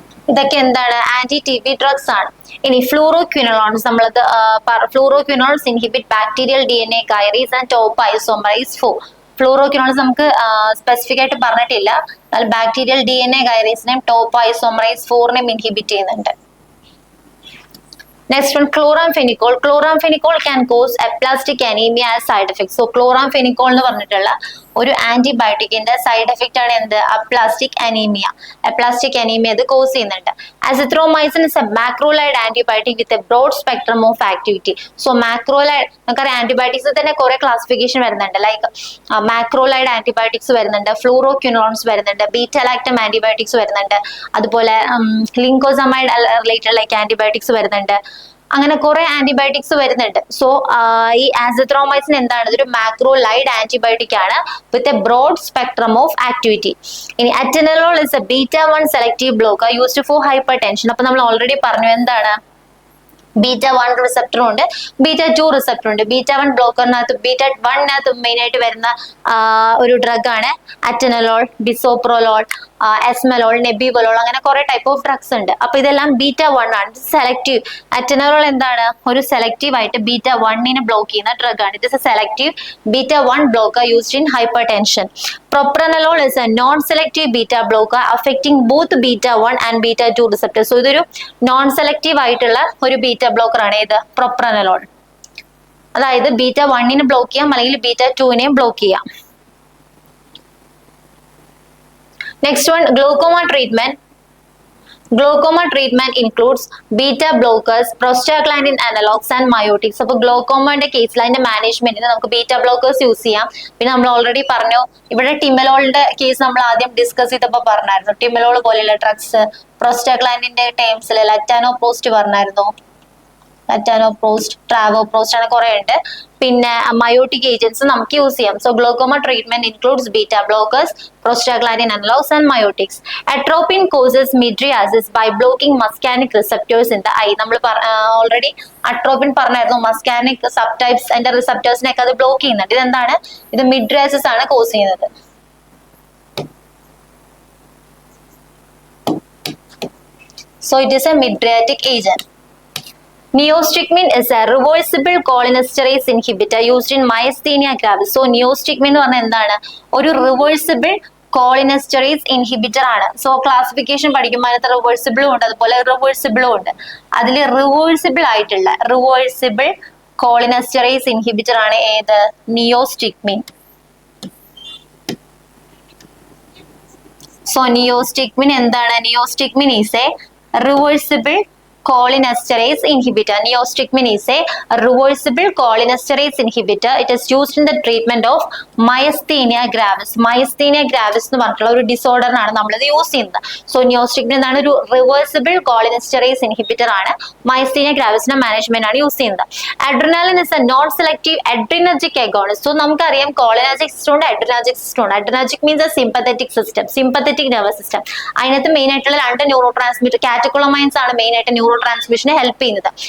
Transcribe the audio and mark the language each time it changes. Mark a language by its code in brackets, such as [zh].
[ml] ഇതൊക്കെ എന്താണ്, anti TB drugs ആണ്. ഇനി ഫ്ലൂറോക്വിനോൾസ്, നമ്മളത് [en] Fluoroquinolones inhibit bacterial DNA gyrase and topoisomerase 4. [ml] ഫ്ലൂറോക്വിനോൾസ് നമുക്ക് സ്പെസിഫിക് ആയിട്ട് പറഞ്ഞിട്ടില്ല, എന്നാൽ ബാക്ടീരിയൽ DNA ഗൈറീസിനെയും ടോപ്പോഐസോമറൈസ് 4നെയും ഇൻഹിബിറ്റ് ചെയ്യുന്നുണ്ട്. [en] Next one, chloramphenicol. Chloramphenicol can cause aplastic anemia as side effect. [ml] So chloramphenicol എന്ന് പറഞ്ഞിട്ടുള്ള ഒരു ആന്റിബയോട്ടിക്കിന്റെ സൈഡ് എഫക്റ്റ് ആണ് എന്ത്, അപ്ലാസ്റ്റിക് അനീമിയ. അപ്ലാസ്റ്റിക് അനീമിയ ഇത് കോസ് ചെയ്യുന്നുണ്ട്. [en] Azithromycin is a macrolide antibiotic with a broad spectrum of activity. [ml] So macrolide, നമുക്കറിയാം antibiotics തന്നെ കുറെ ക്ലാസിഫിക്കേഷൻ വരുന്നുണ്ട്. ലൈക്ക് മാക്രോലൈഡ് ആന്റിബയോട്ടിക്സ് വരുന്നുണ്ട്, ഫ്ലൂറോക്വിനോൺസ് വരുന്നുണ്ട്, ബീറ്റാലാക്ടം ആന്റിബയോട്ടിക്സ് വരുന്നുണ്ട്, അതുപോലെ ലിങ്കോസമൈഡ് റിലേറ്റഡ് ലൈക്ക് ആന്റിബയോട്ടിക്സ് വരുന്നുണ്ട്. അങ്ങനെ കുറെ ആന്റിബയോട്ടിക്സ് വരുന്നുണ്ട്. സോ ഈ ആസിത്രോമൈസിൻ എന്താണ്, ഇതൊരു മാക്രോലൈഡ് ആന്റിബയോട്ടിക് ആണ് [en] With a broad spectrum of activity. ഇനി atenolol is a beta one selective blocker used for hypertension. [ml] അപ്പൊ നമ്മൾ ഓൾറെഡി പറഞ്ഞു എന്താണ്, β1 റിസപ്റ്ററും ഉണ്ട്, β2 റിസപ്റ്ററും ഉണ്ട്. β1 ബ്ലോക്കറിനകത്ത് β1നകത്ത് മെയിൻ ആയിട്ട് വരുന്ന ഒരു ഡ്രഗ് ആണ് അറ്റനലോൾ, ബിസോപ്രോലോൾ, എസ്മലോൾ, നെബിവലോൾ, അങ്ങനെ കുറെ ടൈപ്പ് ഓഫ് ഡ്രഗ്സ് ഉണ്ട്. അപ്പൊ ഇതെല്ലാം β1 ആണ്. സെലക്റ്റീവ് അറ്റനലോൾ എന്താണ്, ഒരു സെലക്റ്റീവ് ആയിട്ട് β1നെ ബ്ലോക്ക് ചെയ്യുന്ന ഡ്രഗ് ആണ്. [en] It is a selective β1 blocker used in hypertension. Propranolol is a non-selective beta blocker affecting both β1 and β2 receptors. [ml] So ഇതൊരു നോൺ സെലക്റ്റീവ് ആയിട്ടുള്ള ഒരു ബീറ്റ ബ്ലോക്കർ ആണ് ഏത്, പ്രൊപ്രാനലോൾ. അതായത് β1നെ ബ്ലോക്ക് ചെയ്യാം അല്ലെങ്കിൽ β2നെയും ബ്ലോക്ക് ചെയ്യാം. [en] Next one, glaucoma treatment. Glaucoma treatment includes beta blockers, prostaglandin analogs and myotics. [ml] അപ്പോൾ ഗ്ലോക്കോമയുടെ കേസിൽ അതിന്റെ മാനേജ്മെന്റിന് നമുക്ക് ബീറ്റ ബ്ലോക്കേഴ്സ് യൂസ് ചെയ്യാം. പിന്നെ നമ്മൾ ഓൾറെഡി പറഞ്ഞു ഇവിടെ ടിമലോളിന്റെ കേസ് നമ്മൾ ആദ്യം ഡിസ്കസ് ചെയ്തപ്പോൾ പറഞ്ഞായിരുന്നു. ടിമലോൾ പോലെയുള്ള ഡ്രഗ്സ്, പ്രോസ്റ്റാഗ്ലാൻഡിന്റെ ടേംസിൽ ലറ്റാനോപ്രോസ്റ്റ് പറഞ്ഞായിരുന്നു. ലറ്റാനോപ്രോസ്റ്റ്, ട്രാവോപ്രോസ്റ്റ് അങ്ങനെ കുറെ ഉണ്ട്. പിന്നെ മയോട്ടിക് ഏജൻസ് നമുക്ക് യൂസ് ചെയ്യാം. [en] So glaucoma treatment includes beta blockers, prostaglandin analogs and myotics. Atropine causes mydriasis by blocking muscarinic receptors in the eye. [ml] നമ്മൾ ഓൾറെഡി അട്രോപ്പിൻ പറഞ്ഞായിരുന്നു. മസ്കാനിക് സബ് ടൈപ്സ് അതിന്റെ റിസപ്റ്റേഴ്സിനെയൊക്കെ അത് ബ്ലോക്ക് ചെയ്യുന്നുണ്ട്. ഇതെന്താണ്? ഇത് മിഡ്രിയാസിസ് ആണ് കോസ് ചെയ്യുന്നത്. [en] So it is a mydriatic agent. Neostigmine is a reversible cholinesterase inhibitor used in myasthenia gravis. [ml] So neostigmine എന്ന് പറഞ്ഞാൽ എന്താണ്? ഒരു റിവേഴ്സിബിൾ കോളിനെസ്റ്ററേസ് ഇൻഹിബിറ്റർ ആണ്. സോ ക്ലാസിഫിക്കേഷൻ പഠിക്കുമ്പോൾ അതിനകത്ത് റിവേഴ്സിബിളും ഉണ്ട്, അതുപോലെ റിവേഴ്സിബിളും ഉണ്ട്. അതിൽ റിവേഴ്സിബിൾ ആയിട്ടുള്ള റിവേഴ്സിബിൾ കോളിനെസ്റ്ററേസ് ഇൻഹിബിറ്റർ ആണ് ഏത്? നിയോസ്റ്റിഗ്മിൻ. സോ നിയോസ്റ്റിഗ്മിൻ എന്താണ്? [en] Neostigmine is a reversible cholinesterase inhibitor. Neostigmine is a reversible cholinesterase inhibitor. It is used in the treatment of myasthenia gravis. [ml] Myasthenia gravis എന്ന് പറഞ്ഞിട്ടുള്ള ഒരു ഡിസോർഡറിനാണ് നമ്മളിത് യൂസ് ചെയ്യുന്നത്. സോ നിയോസ്റ്റിഗ്മിൻ എന്താണ്? ഒരു റിവേഴ്സിബിൾ കോളിനെസ്റ്ററേസ് ഇൻഹിബിറ്റർ ആണ്. മയസ്തീനിയ ഗ്രാവിസിന്റെ മാനേജ്മെന്റ് ആണ് യൂസ് ചെയ്യുന്നത്. [en] Adrenaline is a non selective adrenergic agonist. [ml] So നമുക്കറിയാം കോളിനർജിക് സിസ്റ്റം ഉണ്ട്, അഡ്രിനർജിക് സിസ്റ്റം ഉണ്ട്. [en] Adrenergic means a sympathetic system, sympathetic nervous system. [ml] അതിനകത്ത് മെയിൻ ആയിട്ടുള്ള രണ്ട് ന്യൂറോ ട്രാൻസ്മിറ്റർ കാറ്റക്കോളമൈൻസ് ആണ് മെയിൻ ആയിട്ട് ന്യൂറോ ട്രാൻസ്മിഷനെ ഹെൽപ്പ് ചെയ്യുന്നത്.